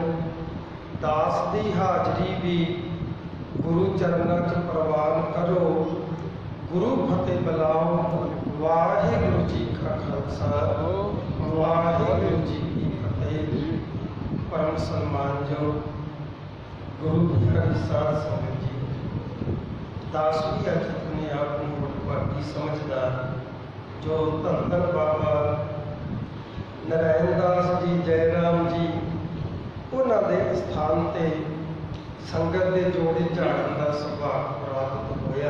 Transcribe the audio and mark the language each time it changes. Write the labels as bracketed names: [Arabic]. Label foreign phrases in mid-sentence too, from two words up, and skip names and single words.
[Hindi] दास की हाजरी भी गुरु चरणों च प्रवान करो। गुरु फतेह बुलाओ। वाहिगुरु जी का खालसा वाहिगुरु जी की फतेह। परम सम्मान जो गुरु की साध संगत जी दास भी अज अपने आप को भागी समझदा जो धन धन बाबा नारायण दास जी जयराम जी उन्होंने स्थान ते संगत के जोड़े झाड़न का सुभाग प्राप्त होया।